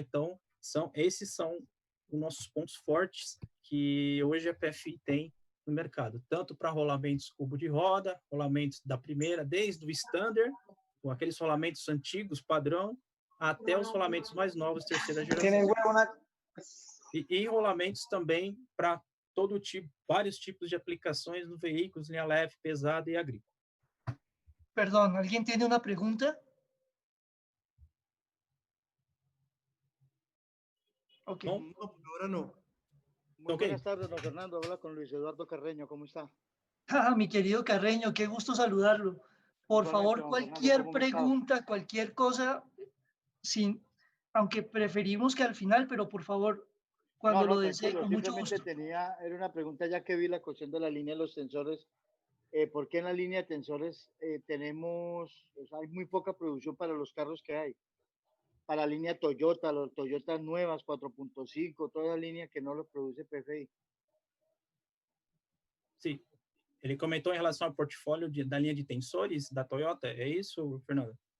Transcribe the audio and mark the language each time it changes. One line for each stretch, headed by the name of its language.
Portuguese: Então, esses são os nossos pontos fortes que hoje a PFI tem no mercado, tanto para rolamentos cubo de roda, rolamentos da primeira, desde o standard, com aqueles rolamentos antigos, padrão, até os rolamentos mais novos, terceira geração. E rolamentos também para todo tipo, vários tipos de aplicações no veículos, linha leve, pesada e agrícola.
Spanish: Perdón, ¿alguien tiene una pregunta? Ok. No, ahora no. Muy buenas tardes, don Fernando. Habla con Luis Eduardo Carreño. ¿Cómo está? Mi querido Carreño, qué gusto saludarlo. Por favor, cualquier pregunta, cualquier cosa, aunque preferimos que al final, pero por favor, cuando lo desee, con mucho gusto. Era una pregunta, ya que vi la cuestión de la línea de los tensores. ¿Por qué en la línea de tensores hay muy poca producción para los carros que hay? Para la línea Toyota, los Toyotas nuevas, 4.5, toda la línea que no lo produce PFI.
Portuguese: Sim. Ele comentou em relação ao portfólio da linha de tensores da Toyota, é isso, Fernando?